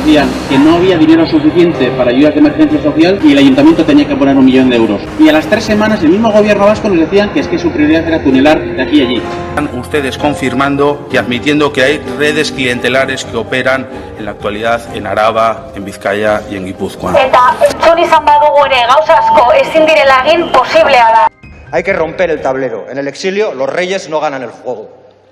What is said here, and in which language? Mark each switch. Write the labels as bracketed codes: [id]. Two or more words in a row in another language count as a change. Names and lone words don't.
[es] Decían que no había dinero suficiente para ayudas de emergencia social y el ayuntamiento tenía que poner 1 millón de euros. Y a las 3 semanas el mismo gobierno vasco nos decían que es que su prioridad era tunelar de aquí y allí. Están ustedes confirmando y admitiendo que hay redes clientelares que operan en la actualidad en Araba, en Vizcaya y en Guipúzcoa. [eu] Eta entzun izan badugu ere gauza asko ezin direla egin posiblea da. [es] Hay que romper el tablero. En el exilio los reyes no ganan el juego.